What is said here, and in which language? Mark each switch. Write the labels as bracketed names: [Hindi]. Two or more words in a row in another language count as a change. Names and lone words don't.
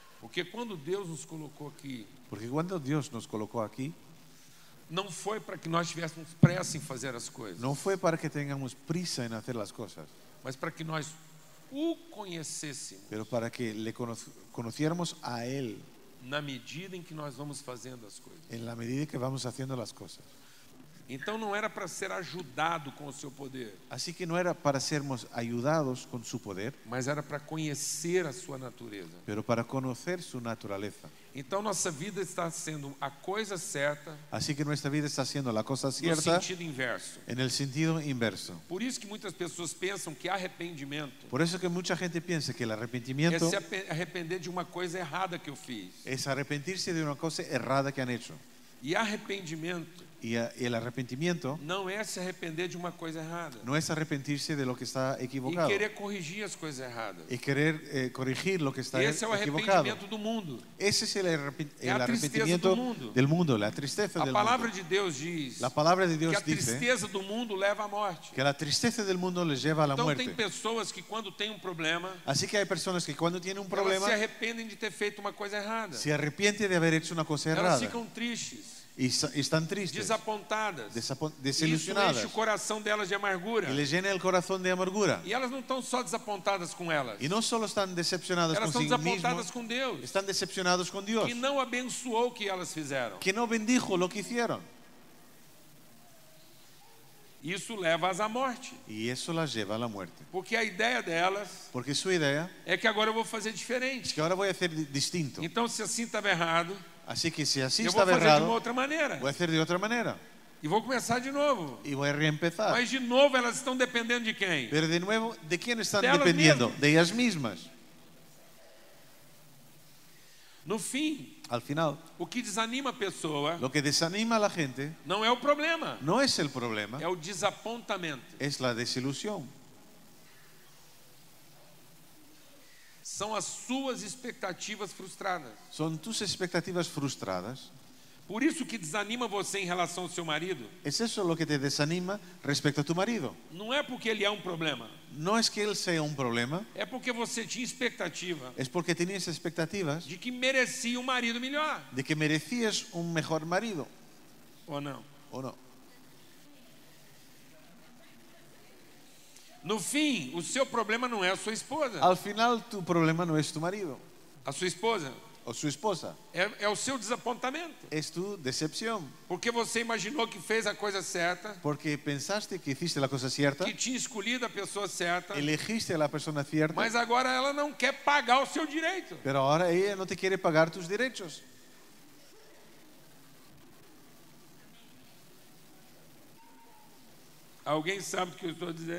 [Portuguese] Porque quando Deus nos colocou aqui, [Spanish] Porque cuando Dios nos colocó aquí, [Portuguese] não foi para que nós tivéssemos pressa em fazer as coisas, [Spanish] no fue para que tengamos prisa en hacer las cosas, [Portuguese] mas para que nós o conhecêssemos [Spanish] pero para que le conociéramos a Él [Portuguese] na medida em que nós vamos fazendo as coisas. [Spanish] en la medida que vamos haciendo las cosas. [Portuguese] Então não era para ser ajudado com o seu poder, [Spanish] Así que no era para sermos ayudados con su poder, [Portuguese] mas era para conhecer a sua natureza. [Spanish] pero para conocer su naturaleza. [Portuguese] Então nossa vida está sendo a coisa certa [Spanish] Así que nuestra vida está siendo la cosa [Portuguese] no [Spanish] cierta [Portuguese] sentido inverso. [Spanish] en el sentido inverso. [Portuguese] Por isso que muitas pessoas pensam que arrependimento [Spanish] Por eso que mucha gente piensa que el [Portuguese] é [Spanish] arrepentimiento [Portuguese] se arrepender de uma coisa errada que eu fiz. [Spanish] es arrepentirse de una cosa errada que han hecho. [Portuguese] E arrependimento [Spanish] Y el arrepentimiento [Portuguese] não é se arrepender de uma coisa errada [Spanish] no es arrepentirse de lo que está [Portuguese] e [Spanish] equivocado [Portuguese] querer corrigir as coisas erradas. [Spanish] y querer corregir lo que está [Portuguese] Esse é o [Spanish] equivocado. [Portuguese] arrependimento do mundo. [Spanish] Ese es el [Portuguese] a tristeza [Spanish] arrepentimiento [Portuguese] do mundo. [Spanish] del mundo, la tristeza [Portuguese] A [Spanish] del [Portuguese] palavra [Spanish] mundo. [Portuguese] de Deus diz [Spanish] La palabra de [Portuguese] que [Spanish] Dios [Portuguese] a [Spanish] dice [Portuguese] tristeza do mundo leva à morte. [Spanish] que la tristeza del mundo les lleva a la [Portuguese] Então tem [Spanish] muerte. [Portuguese] pessoas que quando tem um problema, [Spanish] Así que hay personas que cuando tienen un [Portuguese] elas [Spanish] problema [Portuguese] se arrependem de ter feito uma coisa errada. [Spanish] se arrepienten de haber hecho una cosa [Portuguese] Elas [Spanish] errada [Portuguese] ficam tristes, [Spanish] y están tristes, [Portuguese] desapontadas. Isso enche [Spanish] desilusionadas [Portuguese] o coração delas de amargura. [Spanish] y les llena el corazón de amargura. [Portuguese] E elas não estão só desapontadas com elas. [Spanish] Y no solo están decepcionadas [Portuguese] Elas [Spanish] con [Portuguese] estão [Spanish] sí [Portuguese] desapontadas [Spanish] mismos, [Portuguese] com Deus, [Spanish] están decepcionados con Dios, [Portuguese] que não abençoou o que elas fizeram. [Spanish] que no bendijo lo que hicieron. [Portuguese] Isso leva-as à morte. [Spanish] Y eso las lleva a la muerte. [Portuguese] Porque a ideia delas [Spanish] Porque su idea [Portuguese] é que agora eu vou fazer [Spanish] es [Portuguese] diferente. [Spanish] que ahora voy a hacer distinto. [Portuguese] Então, se assim estava errado, [Spanish] Así que si así [Portuguese] eu vou [Spanish] estaba [Portuguese] fazer de uma [Spanish] errado, [Portuguese] outra maneira. [Spanish] voy a hacer de otra manera. [Portuguese] E vou começar de novo. [Spanish] Y voy a reempezar. [Portuguese] Mas de novo elas estão dependendo de quem? [Spanish] Pero de nuevo, ¿de quién están De ellas dependiendo? mismas. De ellas mismas. [Portuguese] No fim, [Spanish] Al final, [Portuguese] o que desanima a pessoa [Spanish] lo que desanima a la gente [Portuguese] não é o problema, [Spanish] no es el problema, [Portuguese] é o desapontamento. [Spanish] es la desilusión. [Portuguese] São as suas expectativas frustradas. [Spanish] Son tus expectativas frustradas. [Portuguese] Por isso que desanima você em relação ao seu marido, [Spanish] Es eso lo que te desanima respecto a tu marido. [Portuguese] não é porque ele é um problema, [Spanish] No es que él sea un problema, [Portuguese] é porque você tinha expectativa [Spanish] es porque tenías expectativas [Portuguese] de que merecia um marido melhor, [Spanish] de que merecías un mejor marido, [Portuguese] ou não? [Spanish] ¿o no? [Portuguese] No fim, o seu problema não é a sua esposa. [Spanish] Al final tu problema no es tu marido [Portuguese] A sua esposa [Spanish] o su esposa, [Portuguese] é o seu desapontamento. [Spanish] es tu decepción. [Portuguese] Porque você imaginou que fez a coisa certa, [Spanish] Porque pensaste que hiciste la cosa cierta, [Portuguese] que tinha escolhido a pessoa certa, [Spanish] elegiste a la persona cierta, [Portuguese] mas agora ela não quer pagar o seu direito. [Spanish] pero ahora ella no te quiere pagar tus derechos. [Portuguese] Alguém sabe o que eu estou dizendo?